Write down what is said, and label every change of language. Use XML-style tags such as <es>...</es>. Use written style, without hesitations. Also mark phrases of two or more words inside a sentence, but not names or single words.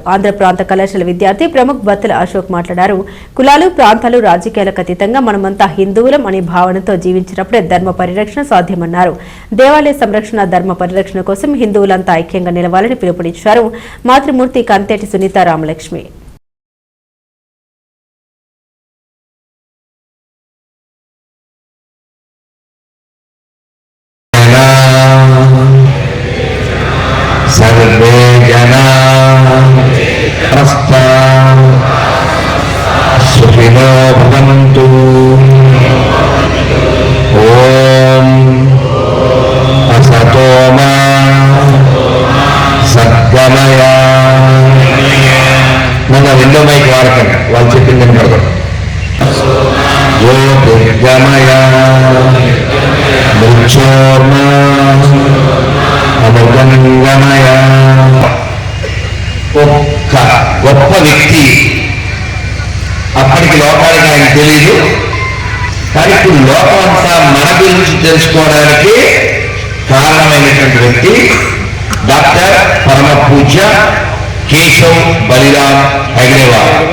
<te>ఆంధ్ర ప్రాంత కళాశాల విద్యార్థి ప్రముఖ్ బత్తల అశోక్ మాట్లాడారు. కులాలు, ప్రాంతాలు, రాజకీయాలకు అతీతంగా మనమంతా హిందువులం అనే భావనతో జీవించినప్పుడే ధర్మ పరిరక్షణ సాధ్యమన్నారు. దేవాలయ సంరక్షణ, ధర్మ పరిరక్షణ కోసం హిందువులంతా ఐక్యంగా నిలవాలని పిలుపునిచ్చారు. మాతృమూర్తి కంతేటి సునీత రామలక్ష్మి.</te> <sa>सर्वे जना सुखिनो भवन्तु। ओम असतो मा सद्गमय</sa> <te>नन्नु రెండో మైక్ వాడకండి, వాళ్ళు చెప్పిందని పడదు.</te> <sa>ज्योतिर्गमय मृत्योर्मा अमृतंगमय.</sa> <te>ఒక్క గొప్ప వ్యక్తి, అప్పటికి లోకానికి ఆయన తెలీదు, కానీ ఇప్పుడు లోకం అంతా మన గురించి తెలుసుకోవడానికి కారణమైనటువంటి వ్యక్తి డాక్టర్ పరమ పూజ్య కేశవ్ బలిరామ్ హెగ్డేవార్.</te>